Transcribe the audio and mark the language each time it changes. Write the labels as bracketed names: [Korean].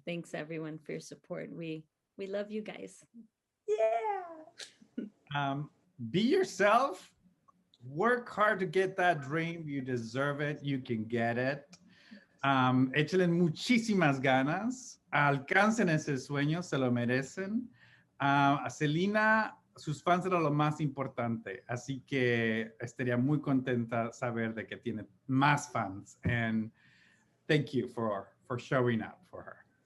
[English] Thanks everyone for your support. We love you guys. Yeah. Be yourself. Work hard to get that dream. You deserve it. You can get it. [Spanish] Échenle muchísimas ganas. Alcancen ese sueño. Se lo merecen. A Selena, sus fans eran lo más importante. Así que estaría muy contenta saber de que tiene más fans. [English] And thank you for showing up for her.